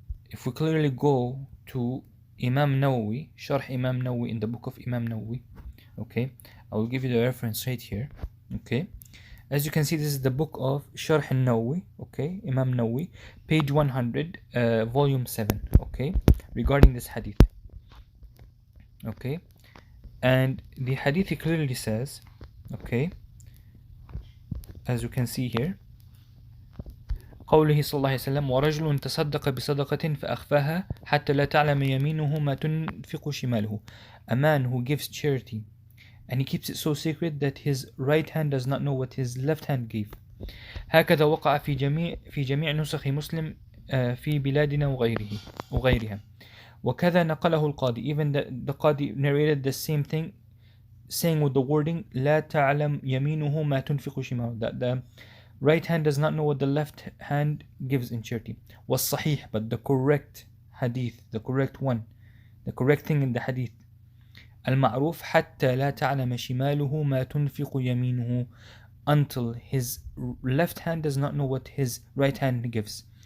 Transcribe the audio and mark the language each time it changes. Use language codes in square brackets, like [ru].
[en] If we clearly go to Imam Nawawi, Sharh Imam Nawawi, in the book of Imam Nawawi, okay, I will give you the reference right here, okay. As you can see, this is the book of Sharh al-Nawawi, okay, Imam Nawawi, page 100, volume 7, okay, regarding this hadith, okay. And the hadith clearly says, okay, as you can see here, [ar] قوله صلى الله عليه وسلم ورجل تصدق بصدقة فأخفاها حتى لا تعلم يمينه ما تنفق شماله. [en] A man who gives charity and he keeps it so secret that his right hand does not know what his left hand gave. [ar] هكذا وقع في جميع نسخ مسلم في بلادنا وغيرها. وكذا نقله القاضي. [en] Even the Qadi narrated the same thing, saying with the wording [ar] لا تعلم يمينه ما تنفق شماله, [en] that the right hand does not know what the left hand gives in charity. والصحيح, but the correct hadith, the correct one, the correct thing in the hadith, [ar] المعروف حتى لا تعلم شماله ما تنفق يمينه, [en] until his left hand does not know what his right hand gives.